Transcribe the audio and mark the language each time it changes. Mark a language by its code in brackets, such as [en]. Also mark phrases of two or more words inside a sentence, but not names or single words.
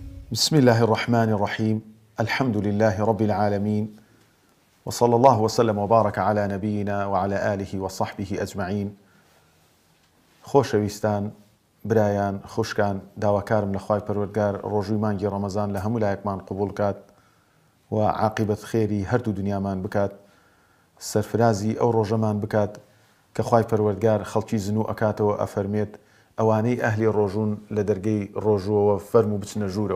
[ar] بسم الله الرحمن الرحيم. الحمد لله رب العالمين، وصلى الله وسلم وبارك على نبينا وعلى آله وصحبه أجمعين. [ckb] خۆشەویستان، برایان، خوشکان، داواکارم لە خوای پەروەردگار ڕۆژووی مانگی ڕەمەزان لە هەموو لایەکمان قبول کات و عاقبەت خێری هەردوو دنیامان بکات، سەرفرازی ئەو ڕۆژەمان بکات کە خوای پەروەردگار خەڵکی زن و ئەکاتەوە ئەفەرمێت ئەوانەی ئەهلی ڕۆژون لە دەرگەی ڕۆژوەوە فەرم و بچنە ژوورەوە.